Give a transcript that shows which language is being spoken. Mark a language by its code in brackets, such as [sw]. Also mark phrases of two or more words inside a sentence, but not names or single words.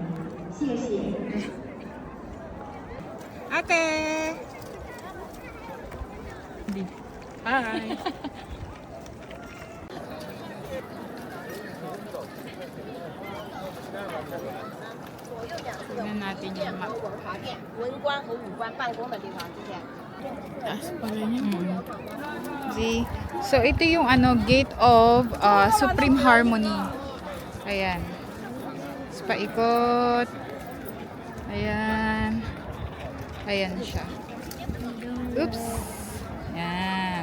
[tl] Ate! Hindi. Hi! Tignan natin yung map. [zh] 文官和武官办公的地方，之前。 [tl] Taas pala niya. See? So, ito yung ano, gate of Supreme Harmony. Ayan. Tapos paikot. Ayan. Ayan siya. Oops. Ayan.